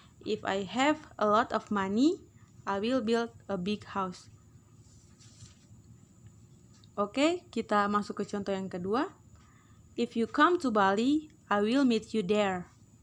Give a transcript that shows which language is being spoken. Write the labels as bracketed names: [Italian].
[English] If I have a lot of money, I will build a big house. [Indonesian] Oke, kita masuk ke contoh yang kedua. [English] If you come to Bali, I will meet you there.